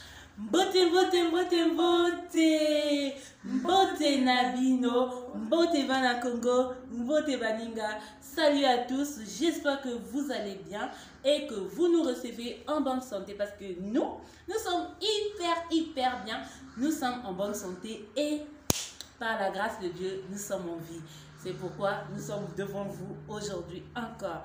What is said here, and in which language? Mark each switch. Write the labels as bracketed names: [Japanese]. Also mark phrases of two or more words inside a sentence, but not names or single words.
[Lingala] Mbote, mbote, mbote, mbote. Mbote Nabino, mbote Bana Congo, mbote Baninga. [French] Salut à tous, j'espère que vous allez bien et que vous nous recevez en bonne santé parce que nous sommes hyper bien. Nous sommes en bonne santé et par la grâce de Dieu, nous sommes en vie. C'est pourquoi nous sommes devant vous aujourd'hui encore.